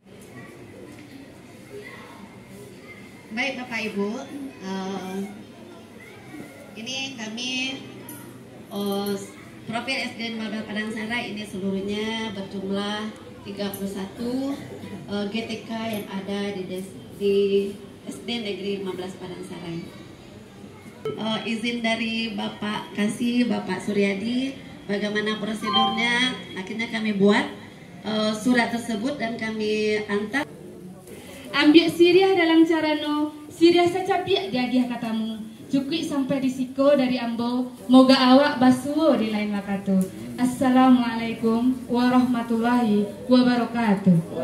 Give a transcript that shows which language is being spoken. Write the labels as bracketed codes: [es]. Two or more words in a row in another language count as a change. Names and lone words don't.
[id] Baik Bapak Ibu, ini kami profil SDN Padang Sarai ini seluruhnya berjumlah 31 GTK yang ada di SDN Negeri 15 Padang Sarai. Izin dari Bapak Bapak Suryadi, bagaimana prosedurnya? Akhirnya kami buat surat tersebut dan kami antar. [min] Ambil siriah dalam carano, siriah sacapiak diagiah katamu. Cukui sampai risiko dari ambo, moga awak basuo di lain waktu. [ar] السلام عليكم ورحمة الله وبركاته.